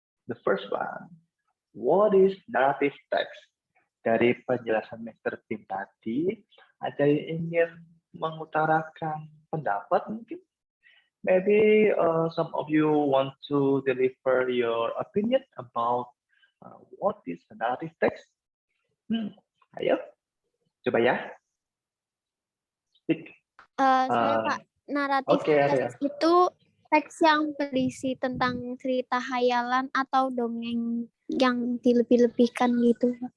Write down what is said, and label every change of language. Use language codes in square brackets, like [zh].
[en] The first one, what is narrative text? [id] Dari penjelasan Mr. Tim tadi, ada yang ingin mengutarakan pendapat mungkin? [en] Maybe some of you want to deliver your opinion about what is narrative text? [id] Ayo, coba ya. [en] Speak. [id] Saya Pak, naratif teks itu teks yang berisi tentang cerita hayalan atau dongeng yang dilebih-lebihkan gitu.